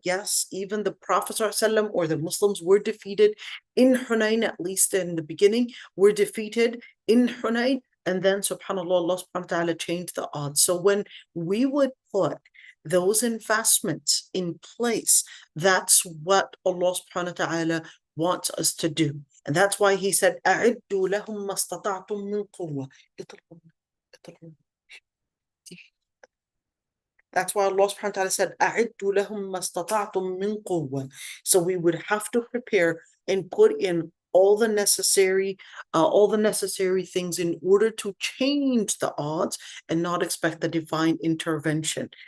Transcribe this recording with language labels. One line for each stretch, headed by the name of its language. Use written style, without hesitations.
English: Yes, even the Prophet ﷺ or the Muslims were defeated in Hunayn, at least in the beginning, were defeated in Hunayn, and then subhanAllah, Allah subhanahu wa ta'ala changed the odds. So when we would put those investments in place, that's what Allah subhanahu wa ta'ala wants us to do. And that's why He said,
Arabic: أَعِدُّوا لَهُمْ مَا اسْتَطَعْتُم مِّن قُوَّةٍ.
English: That's why Allah subhanahu wa ta'ala said,
Arabic: أَعِدُّوا لَهُمْ مَا اسْتَطَعْتُم مِّن قُوَّةٍ.
English: So we would have to prepare and put in all the necessary things in order to change the odds and not expect the divine intervention.